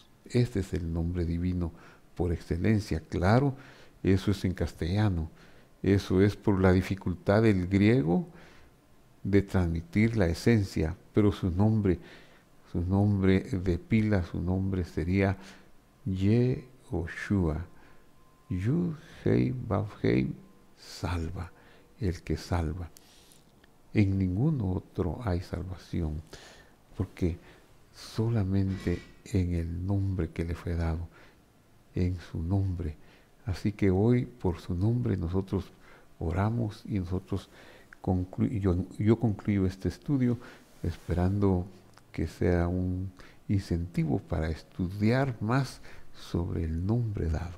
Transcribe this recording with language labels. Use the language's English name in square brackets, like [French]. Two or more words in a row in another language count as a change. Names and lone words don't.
[Spanish] Este es el nombre divino por excelencia. Claro, eso es en castellano, eso es por la dificultad del griego de transmitir la esencia, pero su nombre de pila, su nombre sería Yehoshua. Yud-Heh-Vav-Heh, salva, el que salva. En ningún otro hay salvación, porque solamente en el nombre que le fue dado, en su nombre. Así que hoy, por su nombre, nosotros oramos y nosotros yo concluyo este estudio esperando que sea un incentivo para estudiar más sobre el nombre dado.